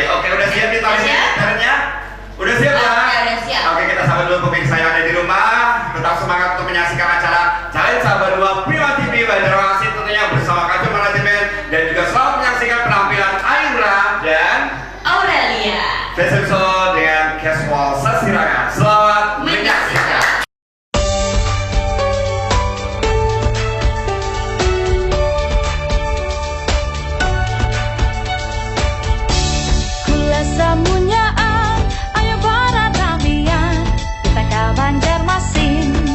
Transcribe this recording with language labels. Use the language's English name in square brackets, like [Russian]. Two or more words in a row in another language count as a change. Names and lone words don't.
[Indonesian] Oke, udah siap nih gitarnya? Udah siap ya? Oke, udah siap. Oke, kita sahabat dulu pemirsa yang ada di rumah. Tetap semangat untuk menyaksikan acara Challenge Sahabat 2 Prima TV Banjarmasin tentunya bersama Kacul Manajemen dan juga selamat menyaksikan penampilan Aira dan Aurelia. Fashion Show dengan Casual Sasirangan. Selamat menyaksikan. [Banjar] Kula samunyaan, ayo para tamian, kita ke Banjarmasin.